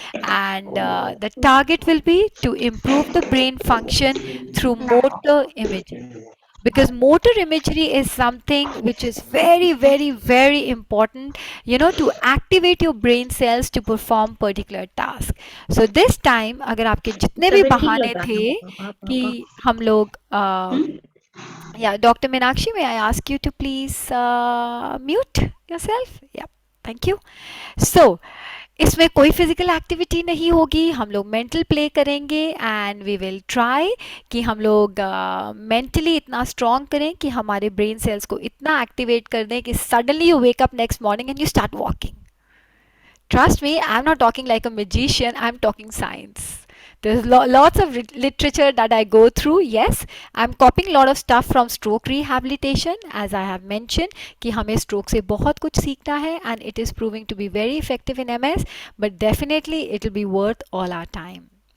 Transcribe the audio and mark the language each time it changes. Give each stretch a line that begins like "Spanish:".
English: And the target will be to improve the brain function through motor imagery, because motor imagery is something which is very important, to activate your brain cells to perform particular task. So this time
Hindi: अगर आपके जितने भी बहाने थे कि हम लोग yeah, Dr.
English: Meenakshi, may I ask you to please mute yourself? Yeah, thank you.
Hindi: So इसमें कोई फिजिकल एक्टिविटी नहीं होगी, हम लोग मेंटल प्ले करेंगे
English: and we will try
Hindi: कि हम लोग मेंटली इतना स्ट्रॉन्ग करें कि हमारे ब्रेन सेल्स को इतना एक्टिवेट कर दें कि
English: Suddenly you wake up next morning and you start walking. Trust me, I'm not talking like a magician, I'm talking science. There's lots of literature that I go through. Yes, I'm copying a lot of stuff from stroke rehabilitation, as I have mentioned
Hindi: कि हमें stroke से बहुत कुछ सीखना है,
English: and it is proving to be very effective in MS, but definitely it will be worth all our time.